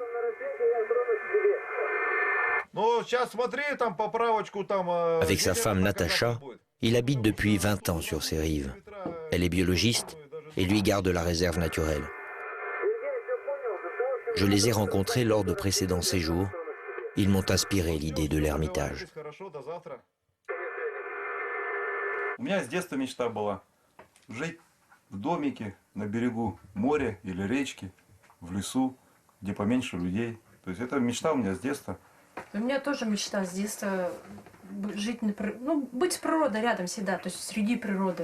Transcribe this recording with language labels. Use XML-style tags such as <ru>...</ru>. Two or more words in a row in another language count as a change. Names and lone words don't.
<fr>Avec sa femme Natacha, il habite depuis 20 ans sur ces rives. Elle est biologiste et lui garde la réserve naturelle. Je les ai rencontrés lors de précédents séjours. Ils m'ont inspiré l'idée de l'ermitage.</fr> <ru>У меня с детства мечта была жить в домике на берегу моря или речки, в лесу, где поменьше людей. То есть это мечта у меня с детства. У меня тоже мечта с детства жить ну, быть с природой рядом всегда, то есть среди природы.</ru>